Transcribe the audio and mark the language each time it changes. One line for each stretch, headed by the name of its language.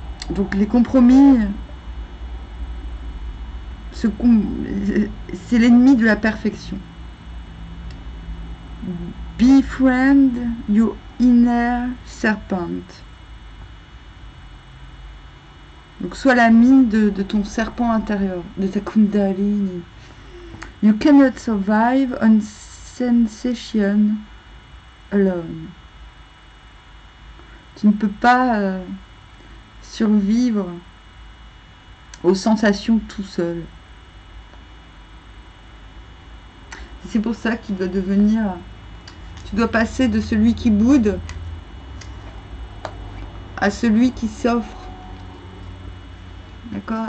French: Donc les compromis, c'est l'ennemi de la perfection.
English: Befriend your inner serpent.
French: Donc sois l'ami de ton serpent intérieur, de ta kundalini.
English: You cannot survive on sensation alone.
French: Tu ne peux pas survivre aux sensations tout seul. C'est pour ça qu'il doit devenir... Tu dois passer de celui qui boude à celui qui s'offre. D'accord?